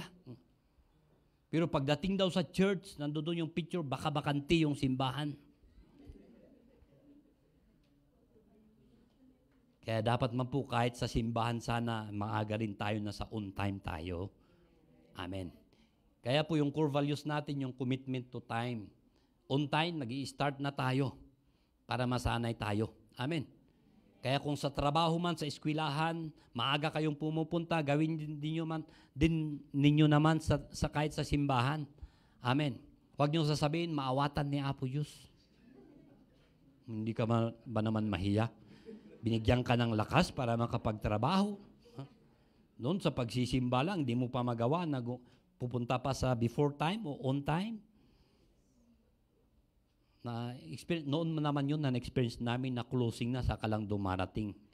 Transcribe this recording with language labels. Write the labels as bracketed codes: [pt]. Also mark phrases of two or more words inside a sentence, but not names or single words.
[tl] Pero pagdating daw sa church, nandoon yung picture, baka bakanti yung simbahan. Kaya dapat man po kahit sa simbahan sana, maaga rin tayo na sa [en] on time [tl] tayo. Amen. Kaya po yung [en] core values [tl] natin, yung [en] commitment to time. On time, [tl] nag-i-start na tayo para masanay tayo. Amen. Kaya kung sa trabaho man, sa eskwelahan, maaga kayong pumupunta, gawin din ninyo naman sa kahit sa simbahan. Amen. Huwag niyo sasabihin, [ilo] maawatan ni Apo Diyos. [tl] Hindi ka ba naman mahiya? Binigyan ka ng lakas para makapagtrabaho. Noon sa pagsisimba lang, di mo pa magawa na pupunta pa sa [en] before time [tl] o [en] on time. [tl] Noon naman yun na experience namin na closing na saka lang dumarating.